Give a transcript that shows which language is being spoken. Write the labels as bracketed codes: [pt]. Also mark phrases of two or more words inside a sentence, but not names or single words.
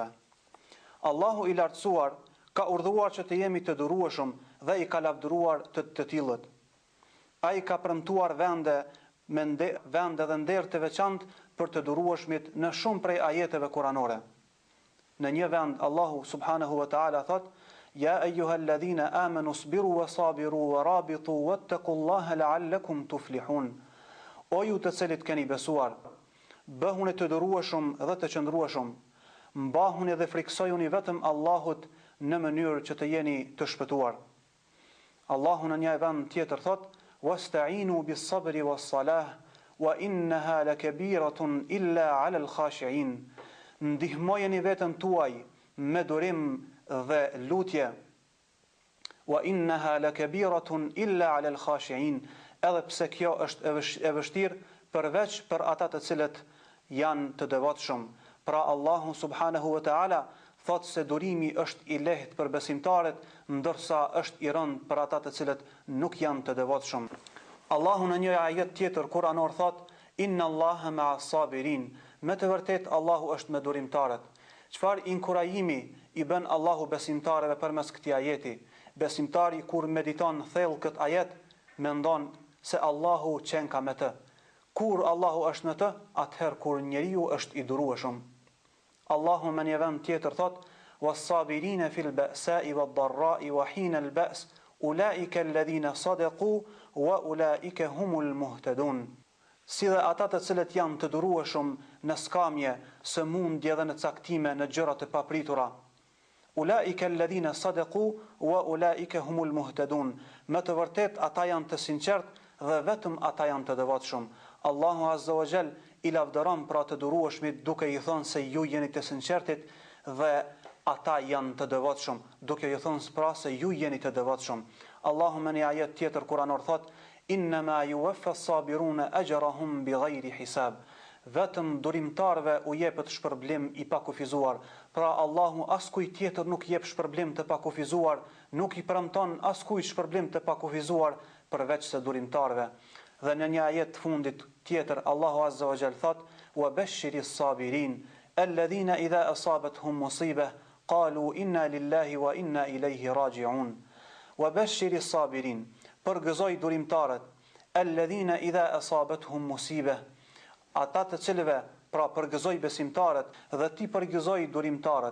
[sq] Allahu i lartësuar ka urdhëruar që të jemi të durueshëm dhe i ka lavdëruar të tillët. Ai ka premtuar vende dhe nder të veçantë për të durueshmit në shumë prej ajeteve kuranore. Në një vend Allahu [ar] سبحانه وتعالى thot: "يا أيها الذين آمنوا اصبروا وصابروا ورابطوا واتقوا الله لعلكم تفلحون." [sq] O ju të cilët keni besuar, bëhuni të durueshëm dhe të qëndrueshëm, mbahuni dhe friksojuni vetëm Allahut në mënyrë që të jeni të shpëtuar. Allahu në një vend tjetër thot: [ar] "واستعينوا بالصبر والصلاة وإنها لكبيرة إلا على الخاشعين." [sq] Ndihmojeni veten tuaj me durim dhe lutje. [ar] وإنها لكبيرة إلا على الخاشعين. [sq] Edhe pse kjo është e vështirë përveç për ata të cilët janë të devotshëm. Pra Allahu [ar] subhanahu wa ta'ala [sq] thot se durimi është i lehtë për besimtarët, ndërsa është i rëndë për ata të cilët nuk janë të devotshëm. Allahu në një ajet tjetër kuranor thot: [ar] "إن الله مع الصابرين." [sq] Me të vërtet Allahu është me durimtarët. Çfarë inkurajimi i bën Allahu besimtarëve përmes këtij ajeti? Besimtari kur mediton thellë këtë ajet, mendon se Allahu qen ka me të. Kur Allahu është në të, atëherë kur njeriu është i durueshëm. Allahu në një vend tjetër thot: [ar] "والصابرين في البأساء والضراء وحين البأس أولئك الذين صدقوا وأولئك هم المهتدون." [sq] Si dhe ata të cilët janë të durueshëm në skamje, sëmundje dhe në caktime në gjëra të papritura. [ar] أولئك الذين صدقوا وأولئك هم المهتدون. [sq] Me të vërtet ata janë të sinqert dhe vetëm ata janë të devotshëm. Allahu [ar] Azza wa Jall [sq] i lavdëron pra të durueshmit duke i thënë se ju jeni të sinqertit dhe ata janë të devotshëm, duke i thënë pra se ju jeni të devotshëm. Allahu në një ajet tjetër kuranor thot: [ar] "إنما يوفى الصابرون أجرهم بغير حساب." [sq] Vetëm durimtarve u jepet shpërblim i pakufizuar. Pra Allahu askujt tjetër nuk jep shpërblim të pakufizuar, nuk i premton askujt shpërblim të pakufizuar përveç se durimtarve. Dhe në një ajet fundit tjetër Allahu [ar] عز وجل thot: "وبشر الصابرين الذين إذا أصابتهم مصيبة قالوا إنا لله وإنا إليه راجعون." وبشر الصابرين, [sq] përgëzoj durimtarët, [ar] الذين إذا أصابتهم مصيبة, [sq] ata të cilëve pra përgëzoj besimtarët dhe ti përgëzoj durimtarët.